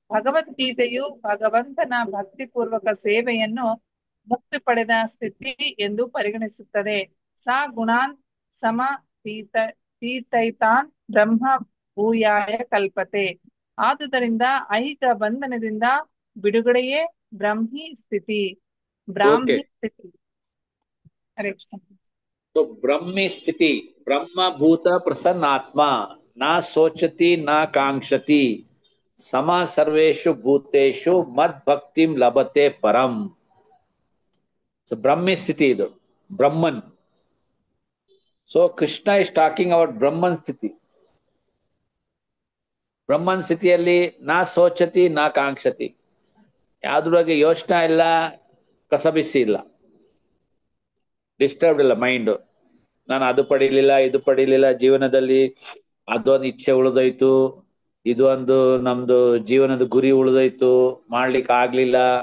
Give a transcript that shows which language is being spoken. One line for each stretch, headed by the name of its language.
Kannada: ಭಗವದ್ಗೀತೆಯು ಭಗವಂತನ ಭಕ್ತಿಪೂರ್ವಕ ಸೇವೆಯನ್ನು ಮುಕ್ತಿ ಪಡೆದ ಸ್ಥಿತಿ ಎಂದು ಪರಿಗಣಿಸುತ್ತದೆ.
Sanskrit: ಸಾ ಗುಣಾನ್ ಸಮ ತೀತೈತಾನ್ ಬ್ರಹ್ಮ ಭೂಯಾಯ ಕಲ್ಪತೆ.
Kannada: ಆದುದರಿಂದ ಐಹಿಕ ಬಂಧನದಿಂದ ಬಿಡುಗಡೆಯೇ ಬ್ರಾಹ್ಮಿ ಸ್ಥಿತಿ. ಓಕೆ. ಸ್ಥಿತಿ. ಹರೇ ಕೃಷ್ಣ.
Sanskrit: तो ब्रह्मी स्थिति ब्रह्म भूत प्रसन्नात्मा न सोचति न कांक्षति समा सर्वेषु भूतेषु मद भक्तिं लभते परम.
Kannada: So
Sanskrit: ब्रह्मी स्थिति
Kannada: ಇದು ಬ್ರಹ್ಮನ್.
English: So Krishna is talking about
Kannada: ಬ್ರಹ್ಮನ್ ಸ್ಥಿತಿ. ಬ್ರಹ್ಮನ್ ಸ್ಥಿತಿಯಲ್ಲಿ
Sanskrit: ನಾ ಸೋಚತಿ ನಾ ಕಾಂಕ್ಷತಿ,
Kannada: ಯಾವ್ದ್ರ ಬಗ್ಗೆ ಯೋಚನೆ ಇಲ್ಲ, ಕಸಬಿಸಿ ಇಲ್ಲ, ಡಿಸ್ಟರ್ಬ್ಡ್ ಇಲ್ಲ ಮೈಂಡ್. ನಾನು ಅದು ಪಡಿಲಿಲ್ಲ ಇದು ಪಡಿಲಿಲ್ಲ, ಜೀವನದಲ್ಲಿ ಅದೊಂದು ಇಚ್ಛೆ ಉಳಿದೋಯ್ತು, ಇದು ಒಂದು ನಮ್ದು ಜೀವನದ ಗುರಿ ಉಳಿದೋಯ್ತು, ಮಾಡ್ಲಿಕ್ಕೆ ಆಗ್ಲಿಲ್ಲ.